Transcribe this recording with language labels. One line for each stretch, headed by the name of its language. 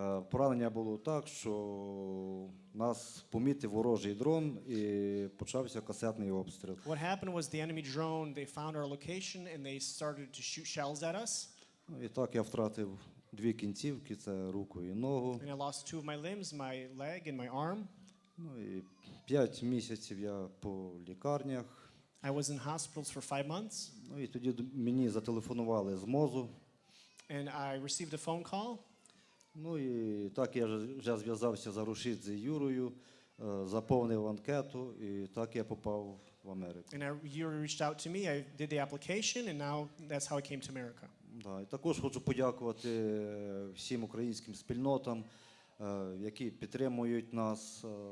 Ukrainian: Поранення було так, що нас помітив ворожий дрон і почався касетний обстріл.
English: What happened was the enemy drone, they found our location and they started to shoot shells at us.
Ukrainian: І так я втратив 2 кінцівки, це руку і ногу.
English: And I lost 2 of my limbs, my leg and my arm.
Ukrainian: І 5 місяців я по лікарнях.
English: I was in hospitals for 5 months.
Ukrainian: І тоді мені зателефонували з МОЗу.
English: And I received a phone call.
Ukrainian: І так я вже зв'язався з Арушидзе Юрою, заповнив анкету, і так я попав в Америку.
English: And you reached out to me, I did the application, and now that's how I came to America.
Ukrainian: І також хочу подякувати всім українським спільнотам, які підтримують нас.